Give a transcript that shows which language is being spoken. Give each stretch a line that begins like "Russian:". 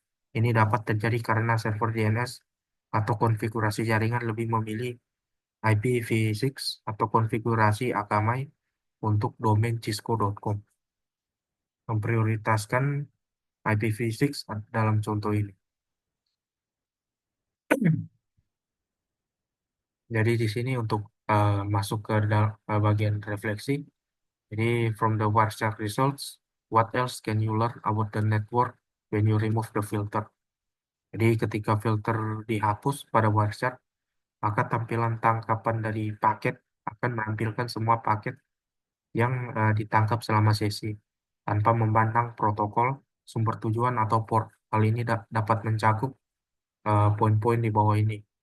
Indonesian: Ini dapat terjadi karena server DNS atau konfigurasi jaringan lebih memilih IPv6 atau konfigurasi Akamai untuk domain cisco.com, memprioritaskan IPv6 dalam contoh ini. Jadi di sini untuk masuk ke bagian refleksi.
English: Jadi from the Warshak results, what else can you learn about the network when you remove the filter?
Indonesian: Jadi ketika filter dihapus pada Warshak, maka tampilan tangkapan dari paket akan menampilkan semua paket yang ditangkap selama sesi, tanpa memandang protokol, sumber tujuan, atau port. Hal ini dapat mencakup poin-poin di bawah ini.